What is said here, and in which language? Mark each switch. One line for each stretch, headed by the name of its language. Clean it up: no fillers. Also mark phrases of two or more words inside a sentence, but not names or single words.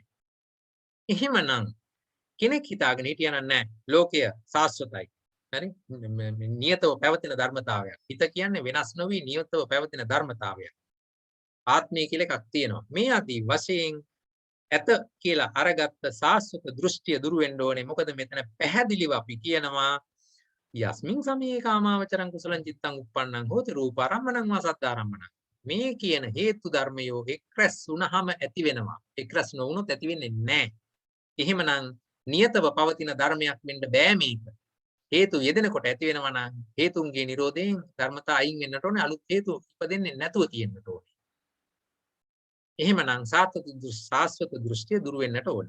Sinhala: එහෙමනම් කෙනෙක් හිතාගෙන හිටියනම් නැහැ ලෝකය සාස්වතයි. හරි? නියතව පැවතින ධර්මතාවයක්. හිත කියන්නේ වෙනස් නොවි නියතව පැවතින ධර්මතාවයක්. ආත්මය කියලා එකක් තියෙනවා. මේ ආදී වශයෙන් ඇත කියලා අරගත්ත සාස්වත දෘෂ්ටිය දුරු වෙන්න ඕනේ. මොකද මෙතන පැහැදිලිව අපි කියනවා
Pali: යස්මින් සමයේ කාමාවචරං කුසලං චිත්තං උප්පන්නං හෝති රූපාරම්මණං වා සද්ධාරම්මණං.
Sinhala: මේ කියන හේතු ධර්මයෝ එක්රැස් වුණාම ඇති වෙනවා. එක්රැස් නොවුනොත් ඇති වෙන්නේ නැහැ. එහෙමනම් නියතව පවතින ධර්මයක් වෙන්න බෑ මේක. හේතු යෙදෙනකොට ඇති වෙනවා නම් හේතුන්ගේ නිරෝධයෙන් ධර්මතා අයින් වෙන්නට ඕනේ. අලුත් හේතු ඉපදෙන්නේ නැතුව තියෙන්නට ඕනේ. එහෙමනම් සාස්වත දෘෂ්ටිය දුරු වෙන්නට ඕනේ.